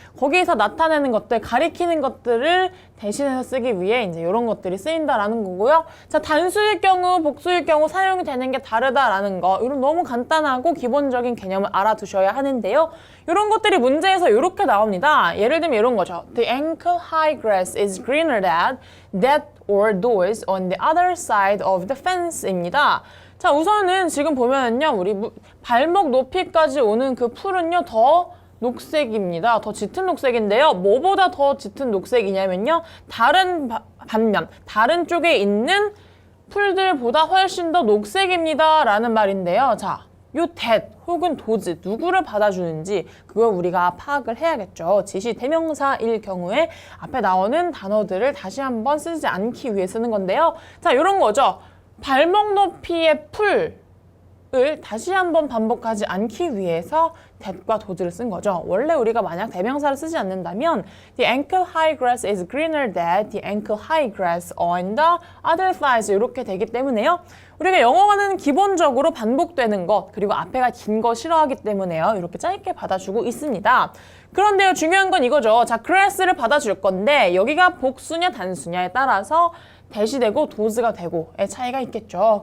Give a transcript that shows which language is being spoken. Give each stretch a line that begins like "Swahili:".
Korean: 거기에서 나타내는 것들, 가리키는 것들을 대신해서 쓰기 위해 이제 이런 것들이 쓰인다라는 거고요. 자, 단수일 경우, 복수일 경우 사용이 되는 게 다르다라는 거. 이런 너무 간단하고 기본적인 개념을 알아두셔야 하는데요. 이런 것들이 문제에서 이렇게 나옵니다. 예를 들면 이런 거죠.
English: The ankle high grass is greener than that or those on the other side of the fence입니다.
Korean: 자, 우선은 지금 보면은요, 우리 발목 높이까지 오는 그 풀은요, 더 녹색입니다. 더 짙은 녹색인데요. 뭐보다 더 짙은 녹색이냐면요, 다른 반면, 다른 쪽에 있는 풀들보다 훨씬 더 녹색입니다. 라는 말인데요. 자, 요 that 혹은 those, 누구를 받아주는지 그걸 우리가 파악을 해야겠죠. 지시 대명사일 경우에 앞에 나오는 단어들을 다시 한번 쓰지 않기 위해 쓰는 건데요. 자, 요런 거죠. 발목 높이의 풀을 다시 한번 반복하지 않기 위해서 that과 those를 쓴 거죠. 원래 우리가 만약 대명사를 쓰지 않는다면
English: the ankle high grass is greener than the ankle high grass on the other sides
Korean: 이렇게 되기 때문에요. 우리가 영어는 기본적으로 반복되는 것 그리고 앞에가 긴 거 싫어하기 때문에요. 이렇게 짧게 받아주고 있습니다. 그런데요, 중요한 건 이거죠. 자, grass를 받아줄 건데 여기가 복수냐 단수냐에 따라서 that이 되고 those가 되고의 차이가 있겠죠.